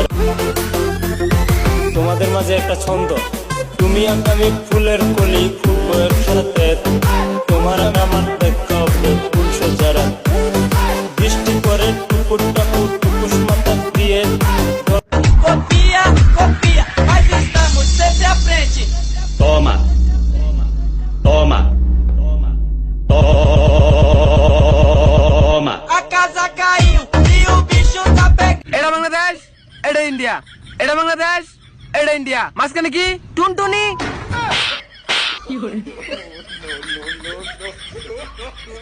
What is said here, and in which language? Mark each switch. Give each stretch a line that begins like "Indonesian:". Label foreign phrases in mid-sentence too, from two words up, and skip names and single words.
Bangla: তোমাদের মাঝে একটা ছন্দ, তুমি আমি ফুলের কলি, ফুলের সাথে তোমার আমার দেখা হবে ফুল সজ্জার। বৃষ্টি করে টুকুর টাকুর টুকুস মাথা দিয়ে
Portuguese: copia, copia, mas estamos sempre à frente. Toma, toma, toma. A casa caiu e o bicho tá pegando.
Bangla: এটা বাংলাদেশ, এটা ইন্ডিয়া, এটা বাংলাদেশ, এটা ইন্ডিয়া, মাঝখানে কি টুনটুনি।